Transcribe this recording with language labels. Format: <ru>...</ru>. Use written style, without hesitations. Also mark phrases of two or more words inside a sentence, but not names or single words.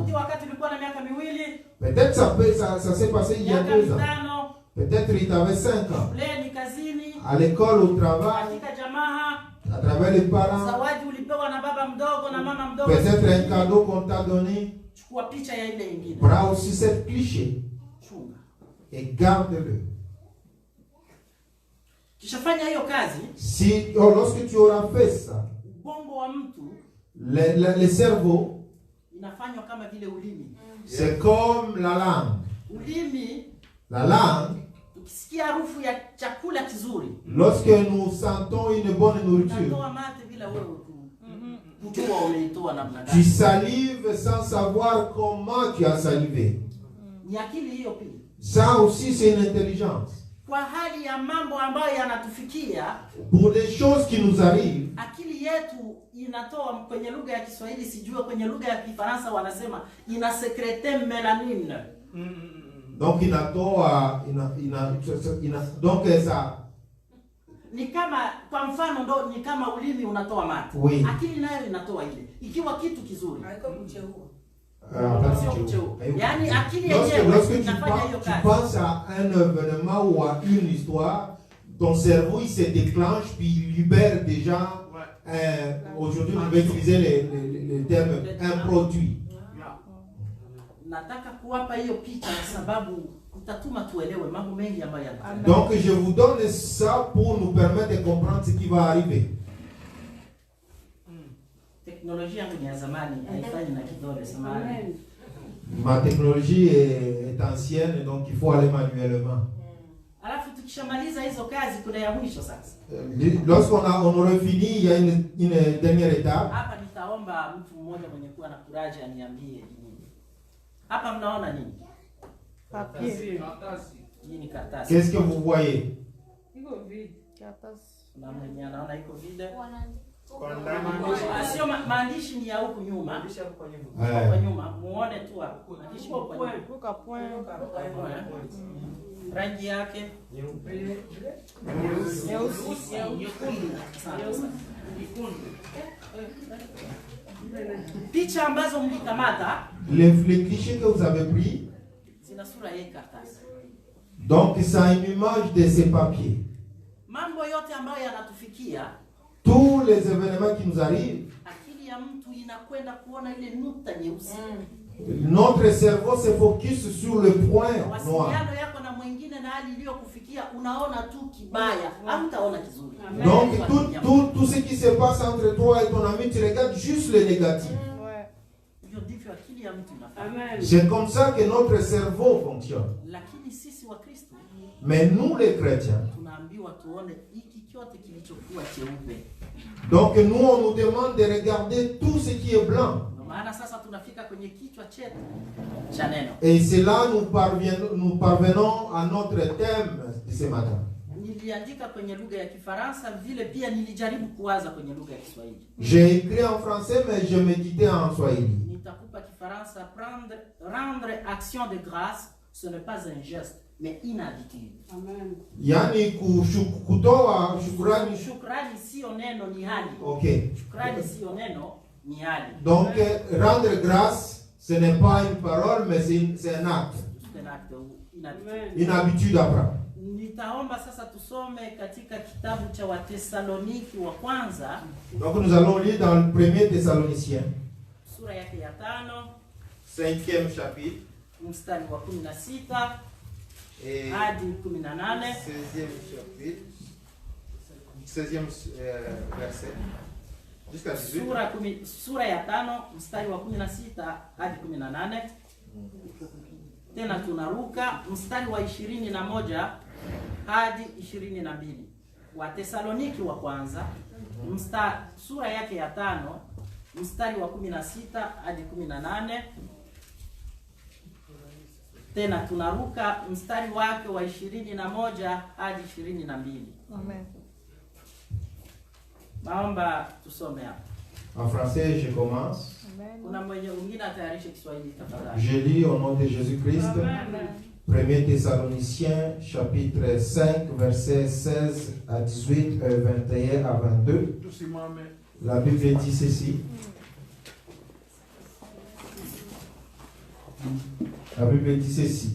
<fr>Peut-être ça s'est passé il y a 2 ans. Peut-être il avait 5 ans. À l'école, au travail, à travers les parents. Peut-être un cadeau qu'on t'a donné.</fr> <sw>chukua picha ya ile ingine.</sw> <fr>Prends aussi cette cliché</fr> <sw>Chunga.</sw> <fr>et garde-le.</fr> <sw>Kishafanya hiyo kazi,</sw> <fr>Si, lorsque tu auras fait ça,</fr> <sw>ubongo wa mtu</sw> <fr>le cerveau,</fr> <sw>inafanywa kama vile ulimi.</sw> <fr>c'est comme la langue.</fr> <sw>Ulimi,</sw> <fr>La langue,</fr> <sw>ukisikia harufu ya chakula kizuri,</sw> <fr>lorsque nous sentons une bonne nourriture,</fr> <sw>unatoa mate bila wewe kujua umeitoa namna</sw> <fr>tu</fr> <sw>gani.</sw> <fr>salives sans savoir comment tu as salivé.</fr> <sw>Ni akili hiyo pia.</sw> <fr>Ça aussi, c'est une intelligence.</fr> <sw>Kwa hali ya mambo ambayo yanatufikia,</sw> <fr>Pour des choses qui nous arrivent,</fr> <sw>akili yetu inatoa kwenye lugha ya Kiswahili, sijue kwenye lugha ya Kifaransa wanasema ina</sw> <fr>secrete melanine. donc donc ça.</fr> <sw>Ni kama kwa mfano ndo ni kama ulimi unatoa mate.</sw> <fr>Oui.</fr> <sw>Akili nayo inatoa ile. Ikiwa kitu kizuri. Yani akili yenyewe</sw> <fr>Lorsque</fr> <sw>inafanya hiyo</sw> <fr>tu</fr> <sw>kazi.</sw> <fr>penses à un événement ou à une histoire, ton cerveau il se déclenche puis il libère déjà, aujourd'hui on va utiliser les termes, un produit.</fr> <sw>Nataka kuwapa hiyo picha sababu utatuma tuelewe mambo mengi ambayo yanatokea.</sw> <fr>Donc je vous donne ça pour nous permettre de comprendre ce qui va arriver.</fr> <sw>Teknolojia yangu ni ya zamani, haifanyi na kidole samahani.</sw> <fr>Ma technologie est ancienne, donc il faut aller manuellement.</fr> <sw>Alafu tukishamaliza hizo kazi kuna ya mwisho sasa.</sw> <fr>Lorsqu'on aurait fini, il y a une dernière étape.</fr> <sw>Hapa nitaomba mtu mmoja mwenye kuwa na kuraja aniambie nini. Hapa mnaona nini?</sw> <fr>Papier.</fr> <sw>Hii ni karatasi.</sw> <fr>Qu'est-ce que vous voyez?</fr> <sw>Iko vide. Karatasi. Na mwenye anaona iko vide. Sio maandishi ni ya huku nyuma. Maandishi hapo kwa nyuma. Muone tu hapo. Maandishi kwa nyuma. Kuka point. Rangi yake Nyeusi. picha ambazo mlikamata</sw> <fr>Les clichés que vous avez pris,</fr> <sw>zina sura ya karatasi.</sw> <fr>donc ça a une image de ces papiers.</fr> <sw>Mambo yote ambayo yanatufikia,</sw> <fr>Tous les événements qui nous arrivent,</fr> <sw>akili ya mtu inakwenda kuona ile nukta nyeusi.</sw> <fr>notre cerveau se focus sur le point noir.</fr> <sw>Wasiliano yako na mwingine na hali iliyokufikia unaona tu kibaya, hamtaona kizuri.</sw> <fr>Donc tout ce qui se passe entre toi et ton ami, tu regardes juste le négatif.</fr> <sw>Hiyo ndivyo akili ya mtu inafanya.</sw> <fr>C'est comme ça que notre cerveau fonctionne.</fr> <sw>Lakini sisi wa Kristo,</sw> <fr>Mais nous les chrétiens,</fr> <sw>tunaambiwa tuone hiki chote kilichokuwa cheupe.</sw> <fr>donc nous on nous demande de regarder tout ce qui est blanc.</fr> <sw>Maana sasa tunafika kwenye kichwa chetu cha neno.</sw> <fr>Et c'est là nous parvenons à notre thème de ce matin.</fr> <sw>Niliandika kwenye lugha ya Kifaransa, vile pia nilijaribu kuwaza kwenye lugha ya Kiswahili.</sw> <fr>J'ai écrit en français mais je méditais en swahili.</fr> <sw>Nitakupa Kifaransa,</sw> <fr>rendre action de grâce, ce n'est pas un geste, mais une habitude. Amen.</fr> <sw>Yani kutoa shukrani. Shukrani sio neno, ni hali. OK. Shukrani sio neno, ni hali.</sw> <fr>Donc rendre grâce, ce n'est pas une parole mais c'est un acte. C'est un acte, Une habitude à prendre.</fr> <sw>Nitaomba sasa tusome katika kitabu cha Wathesaloniki wa kwanza.</sw> <fr>Donc nous allons lire dans le 1er Thessaloniciens.</fr> <sw>Sura yake ya 5,</sw> <fr>5e chapitre.</fr> <sw>Mstari wa 16</sw> <fr>Et</fr> <sw>hadi 18.</sw> <fr>16e chapitre. 16e verset. Jusqu'à 18.</fr> <sw>Sura ya 5 mstari wa 16 hadi 18. Tena tunaruka mstari wa 21 hadi 22. Wathesaloniki wa kwanza sura yake ya 5 mstari wa 16 hadi 18. Tena tunaruka mstari wake wa 21 hadi 22. Amen. Naomba tusome hapa.</sw> <fr>En français, je commence.</fr> <sw>Kuna mwenye mwingine atayarishe Kiswahili tafadhali.</sw> <fr>Je lis au nom de Jésus-Christ. 1er Thessaloniciens, chapitre 5, versets 16 à 18, 21 à 22. La Bible dit ceci. La Bible dit ceci.</fr>